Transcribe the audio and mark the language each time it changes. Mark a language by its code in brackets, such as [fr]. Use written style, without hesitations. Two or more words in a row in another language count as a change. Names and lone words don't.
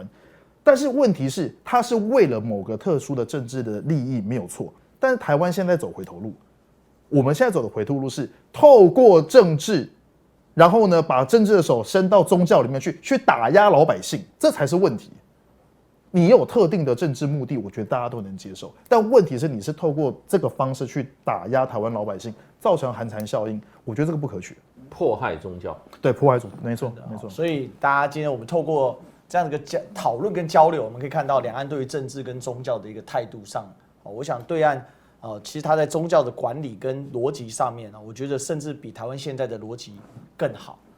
[zh] 但是問題是，它是為了某個特殊的政治的利益，沒有錯。但是台灣現在走回頭路，我們現在走的回头路是透過政治，然後呢把政治的手伸到宗教裡面去打壓老百姓，這才是問題。你有特定的政治目的，我覺得大家都能接受。但問題是，你是透過這個方式去打壓台灣老百姓，造成寒蟬效應，我覺得這個不可取。迫害宗教，對，迫害宗教，沒錯，沒錯。所以大家今天我們透過這樣的一個討論跟交流，我們可以看到兩岸對於政治跟宗教的一個態度上，我想對岸其實他在宗教的管理跟邏輯上面，我覺得甚至比台灣現在的邏輯更好。